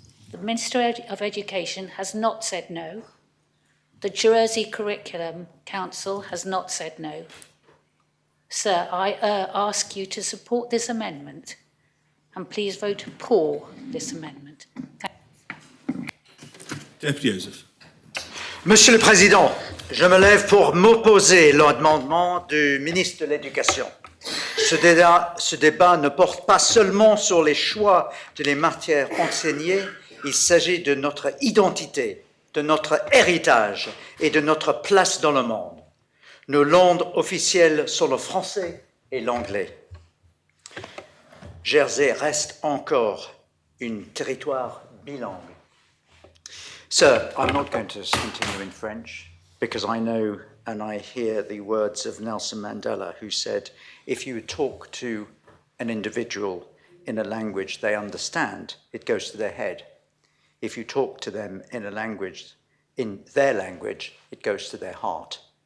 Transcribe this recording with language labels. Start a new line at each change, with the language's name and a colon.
English: The Minister of Education has not said no. The Jersey Curriculum Council has not said no. Sir, I ask you to support this amendment and please vote for this amendment. Deputy Joseph.
French: Monsieur le Président, je me lève pour m'opposer à l'amendement du ministre de l'Éducation. Ce débat ne porte pas seulement sur les choix de les matières enseignées, il s'agit de notre identité, de notre héritage et de notre place dans le monde. Nos langues officielles sont le français et l'anglais. Jersey reste encore un territoire bilingue.
English: Sir, I'm not going to continue in French because I know and I hear the words of Nelson Mandela, who said, if you talk to an individual in a language they understand, it goes to their head. If you talk to them in a language, in their language, it goes to their heart.